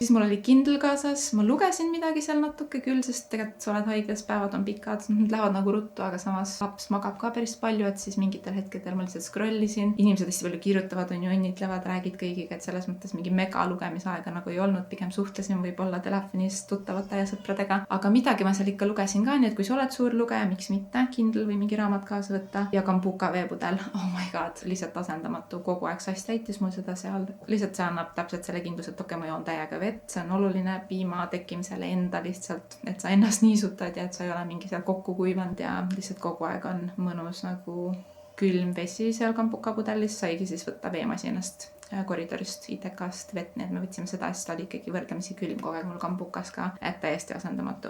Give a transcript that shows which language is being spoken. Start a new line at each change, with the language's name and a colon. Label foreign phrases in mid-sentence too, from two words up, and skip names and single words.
Estonian: Siis mul oli Kindle kaasas, ma lugesin midagi seal natuke küll, sest tegelikult sa oled haiglas, päevad on pikad, lähevad nagu ruttu, aga samas laps magab ka päris palju, et siis mingitel hetkedel ma lihtsalt scrollisin. Inimesed hästi palju kirjutavad, on ju, õnnitlevad, räägid kõigiga, et selles mõttes mingi mega lugemisaega nagu ei olnud, pigem suhtlesin võib-olla telefonis tuttavate ja sõpradega, aga midagi ma seal ikka lugesin ka, nii et kui sa oled suur lugeja, miks mitte, Kindle või mingi raamat kaasa võtta. Ja Kambuka veepudel,
English: oh my god,
Estonian: lihtsalt asendamatu, kogu aeg sass täitis mul seda seal. Lihtsalt see annab täpselt selle kindluse, et okei, ma joon täiega vett, see on oluline piima tekkimisele enda lihtsalt, et sa ennast niisutad ja et sa ei ole mingi seal kokku kuivanud ja lihtsalt kogu aeg on mõnus nagu külm vesi seal Kambuka pudelis, saigi siis võtta veemasinast koridorist ITK-st vett, nii et me võtsime seda, siis ta oli ikkagi võrdlemisi külm kogu aeg mul Kambukas ka, et täiesti asendamatu.